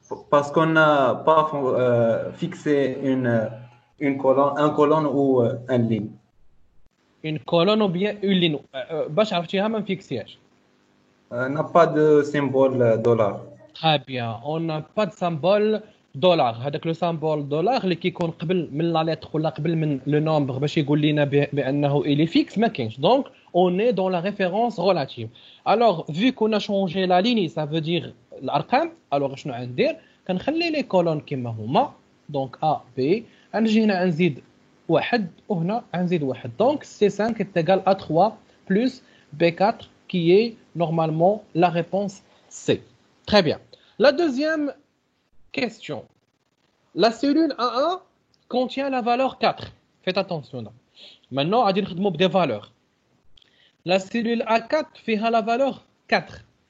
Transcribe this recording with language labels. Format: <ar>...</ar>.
<fr>Parce qu'on n'a pas fixé une colonne, un colonne ou une ligne. Une colonne ou bien une ligne.</fr> <ar>باش عرفتيها ما نفيكسيهاش.</ar> <fr>N'a pas de symbole dollar. Très bien. On n'a pas de symbole dollar.</fr> <ar>هذاك لو symbole dollar اللي كيكون قبل من لا lettre ولا قبل من le nombre باش يقول لنا بانه</ar> <fr>il est fixe</fr> <ar>ما كاينش.</ar> <fr>Donc on est dans la référence relative. Alors vu qu'on a changé la ligne, ça veut dire</fr> <ar>الارقام. Alors شنو غندير؟ كنخلي لي كولون كما هما. Donc A B غنجي هنا نزيد واحد وهنا غنزيد واحد.</ar> <fr>Donc C5 est égal à 3 plus B4 qui est normalement la réponse C. Très bien. La deuxième question. La cellule A1 contient la valeur 4. Faites attention là. Maintenant, on va dire des valeurs. La cellule A4 fait la valeur 4.</fr>